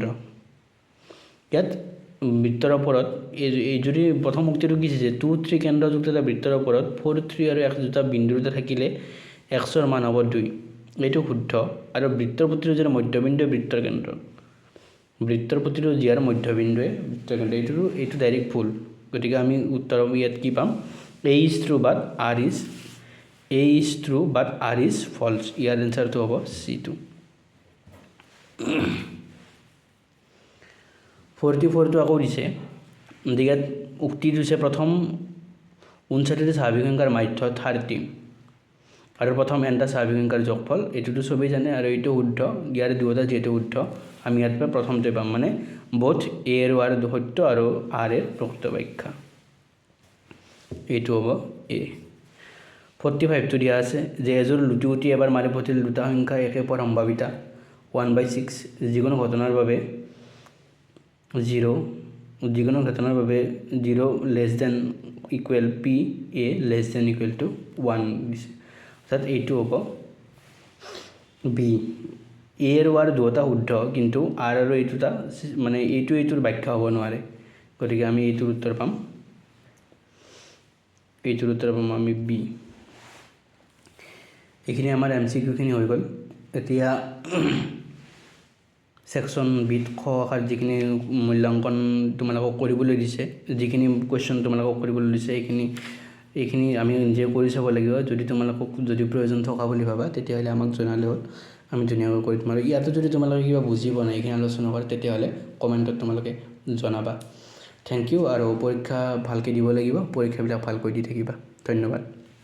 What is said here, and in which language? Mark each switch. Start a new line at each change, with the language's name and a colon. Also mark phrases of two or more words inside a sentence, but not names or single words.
Assamese: ইয়াত বৃত্তৰ ওপৰত এই যদি প্ৰথম উক্তিটো কি দিছে 2 3 কেন্দ্ৰযুক্ত এটা বৃত্তৰ ওপৰত 4 3 আৰু x দুটা বিন্দু দুটা থাকিলে x ৰ মান হ'ব 2 এইটো শুদ্ধ আৰু বৃত্তৰ প্ৰতিটো যাৰ মধ্যবিন্দু বৃত্তৰ কেন্দ্ৰ বৃত্তৰ প্ৰতিটো যাৰ মধ্যবিন্দুৱে বৃত্তৰ কেন্দ্ৰ এইটো ডাইৰেক্ট ভুল গতিকে আমি উত্তৰ ইয়াত কি পাম
English: a is true but r is false
Assamese: ইয়াৰ এনচাৰটো হ'ব c2। 44টো আকৌ দিছে ইয়াত উক্তি দিছে প্ৰথম 59টা স্বাভাৱিক সংখ্যাৰ মাধ্য 30 আৰু প্ৰথম nটা স্বাভাৱিক সংখ্যাৰ যোগফল এইটোতো সবেই জানে আৰু এইটো শুদ্ধ ইয়াৰ দুয়োটা যেহেতু শুদ্ধ আমি ইয়াত পৰা প্ৰথমটোৱে পাম মানে বোথ a আৰু r সত্য আৰু r এৰ প্ৰকৃত ব্যাখ্যা এইটো হ'ব a। 45টো দিয়া আছে যে এজন লুটুগুটি এবাৰ মাৰি পঠিয়ালে দুটা সংখ্যা একে পোৱাৰ সম্ভাৱিতা 1/6 যিকোনো ঘটনাৰ বাবে
English: 0 less than equal p a less than equal to 1
Assamese: দিছে অৰ্থাৎ এইটো হ'ব বি এ আৰু আৰ দুয়োটা শুদ্ধ কিন্তু আৰ আৰু এই দুটা মানে এইটোৰ ব্যাখ্যা হ'ব নোৱাৰে গতিকে আমি এইটোৰ উত্তৰ পাম আমি বি এইখিনি আমাৰ MCQখিনি হৈ গ'ল এতিয়া ছেকশ্যন বিত খ আখৰ যিখিনি মূল্যাংকন তোমালোকক কৰিবলৈ দিছে যিখিনি কুৱেশ্যন তোমালোকক কৰিবলৈ দিছে এইখিনি আমি নিজে কৰি চাব লাগিব যদি তোমালোকক যদি প্ৰয়োজন থকা বুলি ভাবা তেতিয়াহ'লে আমাক জনালে হ'ল আমি ধুনীয়াকৈ কৰি দিম আৰু ইয়াতে যদি তোমালোকে কিবা বুজি পোৱা নাই এইখিনি আলোচনা কৰে তেতিয়াহ'লে কমেণ্টত তোমালোকে জনাবা
English: thank you
Assamese: আৰু পৰীক্ষা ভালকৈ দিব লাগিব পৰীক্ষাবিলাক ভালকৈ দি থাকিবা ধন্যবাদ